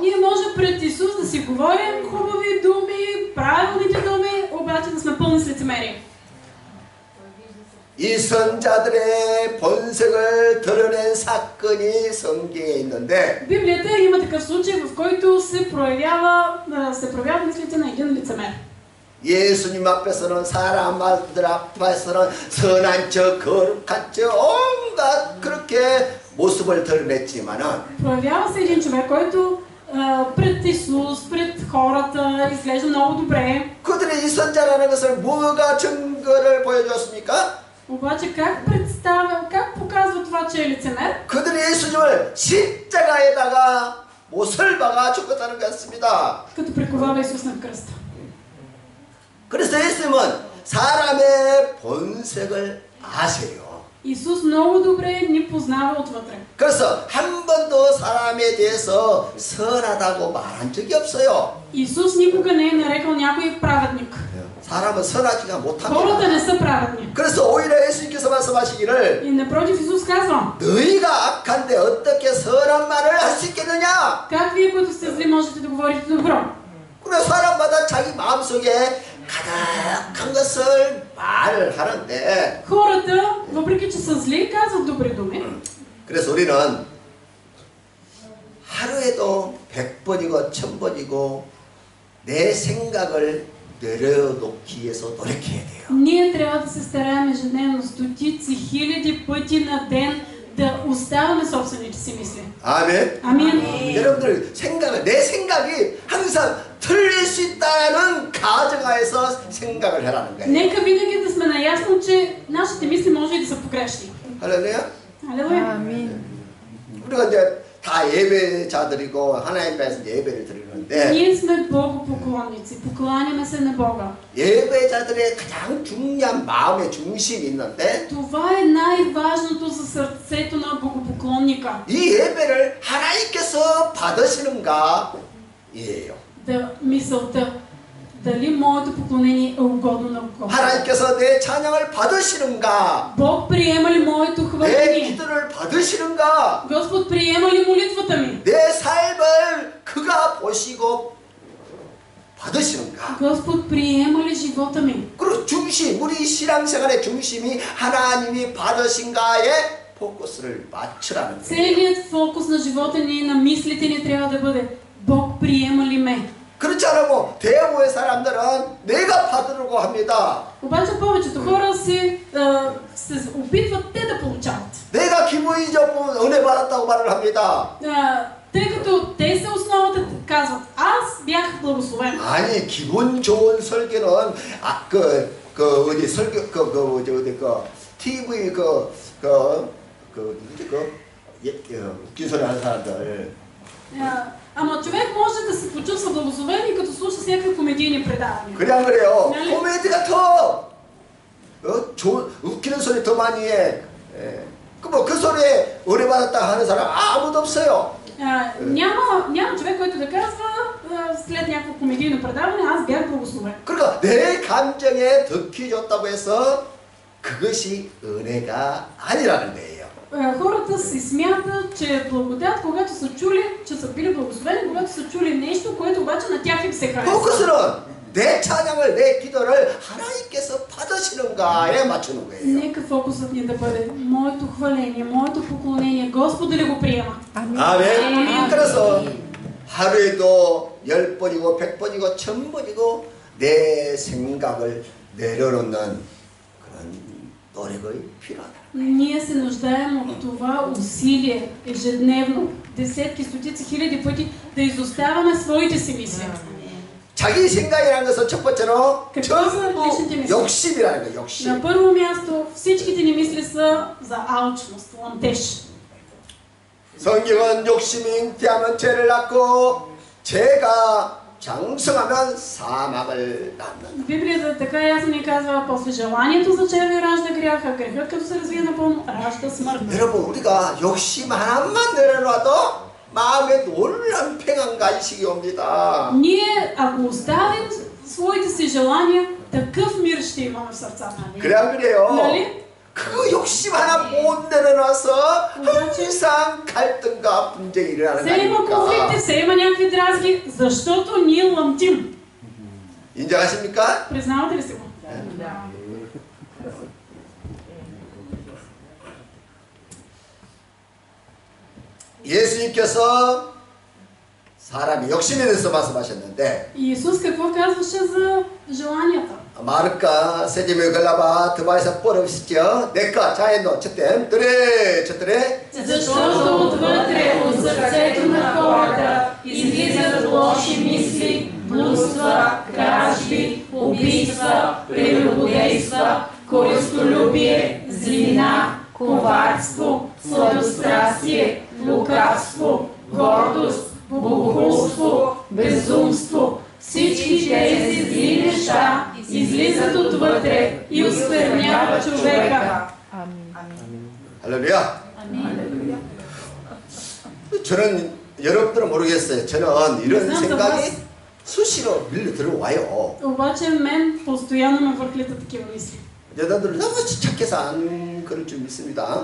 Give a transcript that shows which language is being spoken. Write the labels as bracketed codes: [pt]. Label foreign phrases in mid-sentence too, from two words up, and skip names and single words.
[bg] Ние може пред Исус да си говорим хубави думи, правилните думи, обаче да сме пълни с лицемерие. [ko] 이 선자들의 본색을 드러낸 사건이 성경에 있는데 [bg] В Библията има такъв случай, в който се проявяват мислите на един лицемер. [ko] 예수님 앞에서는 사람들 앞에서는 선한 척 거룩한 척 온갖 그렇게 모습을 드러냈지만은 [bg] Проявява се един човек, който пред Исус, пред хората изглежда много добре. [ko] 그들의 이 선자라는 것을 뭐가 증거를 보여줬습니까? [bg] Обаче как показва това, че е лицемер? [ko] 그들이 예수님을 십자가에다가 못을 박아 죽었다는 것입니다. [bg] Като приковава Исус на кръста. [ko] 그래서 예수님은 사람의 본색을 아세요. [bg] Исус много добре ни познава отвътре. [ko] 그래서 한 번도 사람에 대해서 선하다고 말한 적이 없어요. [bg] Исус никога не е нарекал някой праведник. [ko] 사람은 선하지가 못합니다. [bg] Хората не са праведни. [ko] 그래서 오히려 예수님께서 말씀하시기를 [bg] И напротив Исус казва, [ko] 너희가 악한데 어떻게 선한 말을 할 수 있겠느냐? [bg] как вие, които сте зли, можете да говорите добро? [ko] 그래 사람마다 자기 마음속에 가득한 것을 말을 하는데 [bg] Хората, въпреки че са зли, казват добри думи. [ko] 그래서 우리는 하루에도 100번이고 1000번이고 내 생각을 내려놓기 위해서 노력해야 돼요. [bg] Ние трябва да се стараем ежедневно стотици, хиляди пъти на ден да оставаме собствените си мисли. [ko] 아멘. [bg] Амин. [ko] 여러분들 내 생각이 항상 틀릴 수 있다는 가정하에서 생각을 해라는 거예요. [bg] Нека винаги да сме наясно, че нашите мисли може и да са погрешни. [ko] 할렐루야. [bg] Алелуя. Амин. [ko] 우리가 이제 다 예배자들이고 하나님 앞에서 예배를 드리는데 [bg] Ние сме богопоклонници, покланяме се на Бога. [ko] 예배자들의 가장 중요한 마음의 중심이 있는데 [bg] Това е най-важното за сърцето на богопоклонника. [ko] 이 예배를 하나님께서 받으시는가 이에요. [bg] Да мисълта, дали моето поклонение е угодно на Бога. [ko] 하나님께서 내 찬양을 받으시는가 [bg] Бог приема ли моето [ko] 내 [bg] хваление? [ko] 기도를 받으시는가 [bg] Господ приема ли молитвата ми? [ko] 내 삶을 그가 보시고 받으시는가 [bg] Господ приема ли живота ми? [ko] 그리고 중심 우리 신앙생활의 중심이 하나님이 받으신가에 포커스를 맞추라는 거예요. [bg] Целият фокус на живота ни, на мислите ни трябва да бъде Бог приема ли ме? [ko] 그렇지 않으면 대부분의 사람들은 내가 받으려고 합니다. [bg] Обаче повечето хора се опитват те да получават. [ko] 내가 기분이 좋으면 은혜 받았다고 말을 합니다. [bg] Тъй като те са основата, казват, аз бях благословен. [ko] 아니 기분 좋은 설교는 어디 설교 TV 웃긴 소리 하는 사람들. [bg] Ама човек може да се почувства благословен и като слуша всякакви комедийни предавания. [ko] 그냥 그래요. 네. 코미디가 더 웃기는 소리 더 많이 해. 그 소리에 은혜 받았다 하는 사람 아무도 없어요. [bg] Няма човек, който да казва след някакво комедийно предаване, аз бях благословен. [ko] 그러니까 내 감정에 덕히 줬다고 해서 그것이 은혜가 아니라는 거예요. [bg] Хората си смятат, че е благодат, когато са чули, че са били благословени, когато са чули нещо, което обаче на тях им се харесва. [ko] 포커스는 내 찬양을 내 기도를 하나님께서 받으시는가에 맞추는 거예요. [bg] Нека фокусът ни да бъде моето хваление, моето поклонение, Господ да ли го приема. [ko] 아멘. 그래서 하루에도 10번이고 100번이고 1000번이고 내 생각을 내려놓는 그런 노력이 필요하다. [bg] Ние се нуждаем от това усилие ежедневно, десетки, стотици, хиляди пъти да изоставяме своите си мисли. [ko] 자기 생각이라는 것은 첫 번째로 [bg] Какво са личните мисли? [ko] 욕심이라는 거예요. 욕심. [bg] На първо място, всичките ни мисли са за алчност, ламтеж. [ko] 성경은 욕심이 잉태하면 죄를 낳고 죄가 장성하면 사망을 낳는다. [bg] Библията така ясно ни казва, после желанието за червя ражда гряха, грехът като се развие напълно, ражда смърт. [ko] 여러분 우리가 욕심 하나만 내려놔도 마음에 놀라운 평안과 안식이 옵니다. [bg] Ние, ако оставим своите си желания, такъв мир ще имаме в сърцата. [ko] 그래 안 그래요? [bg] Нали? [ko] 그 욕심 하나 못 내려놔서 항상 갈등과 분쟁이 일어나는 거 [bg] Все има конфликти, [ko] 아닙니까? [bg] все има някакви дразги, защото ние лъмтим. [ko] 인정하십니까? [bg] Признавате ли си го? [ko] 예수님께서 사람이 욕심에 대해서 말씀하셨는데 [bg] Иисус какво казваше за желанията? 마르카 세제메 글라바 드바에서 뻘없이죠 내가 자연노 쳤댐 드레 쳤더래 Защото отвътре от сърцето на хората излизат лоши мисли, блудства, кражби, убийства, прелюбодейства, користолюбие, злина, коварство, сладострастие, лукавство, гордост, богохулство, безумство. Всички тези зли неща излизат отвътре и оскверняват човека. [ko] 할렐루야. 저는 여러분들은 모르겠어요. 저는 이런 생각이 수시로 밀려 들어와요. [bg] Обаче мен постоянно ме върхлитат такива мисли. [ko] 여러분들 너무 착해서 안 그럴 줄 믿습니다.